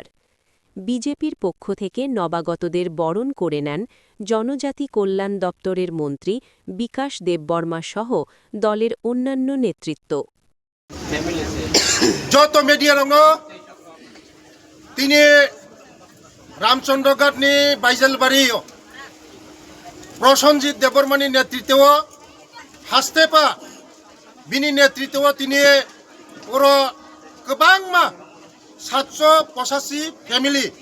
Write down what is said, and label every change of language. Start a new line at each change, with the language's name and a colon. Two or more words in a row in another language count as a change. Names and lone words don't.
Bangla: বিজেপির পক্ষ থেকে নবাগতদের বরণ করে নেন জনজাতি কল্যাণ দপ্তরের মন্ত্রী বিকাশ দেববর্মা সহ দলের অন্যান্য নেতৃত্ব। যত মিডিয়া
Kok Borok: দङ তিনি रामचंद्रगढ़नि बाइजलबाड़ी प्रसन्नजित देबबर्मानि नेतृत्व हास्तेपा बिनि नेतृत्व तिनि बर' गोबां 785 फैमिली